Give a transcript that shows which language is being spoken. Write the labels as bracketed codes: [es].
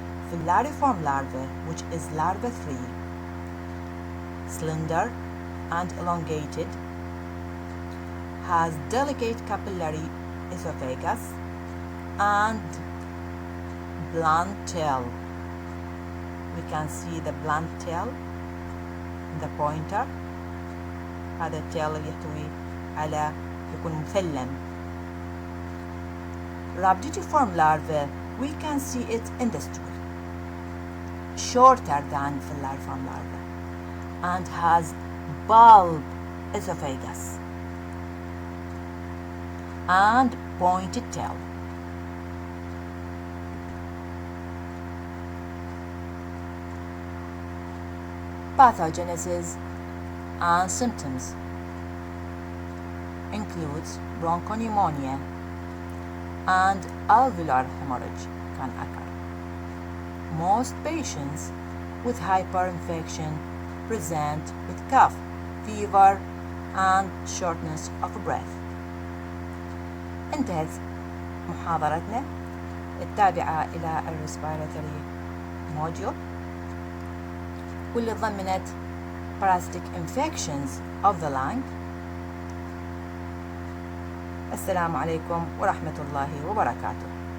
[en] Filariform larva, which is larva 3, slender and elongated, has delicate capillary esophagus and blunt tail. We can see the blunt tail, the pointer. [ar] هذا التيل اللي يحتوي على يكون مثلم. [en] Rhabditiform larva, we can see it in the stool, shorter than filariform larva, and has bulb esophagus and pointed tail. Pathogenesis and symptoms includes bronchopneumonia and alveolar hemorrhage can occur. Most patients with hyperinfection present with cough, fever, and shortness of breath. [ar] انتهت محاضرتنا التابعة إلى الريسبيراتوري موديول واللي ضمنت [en] parasitic infections of the lung. [ar] السلام عليكم ورحمة الله وبركاته.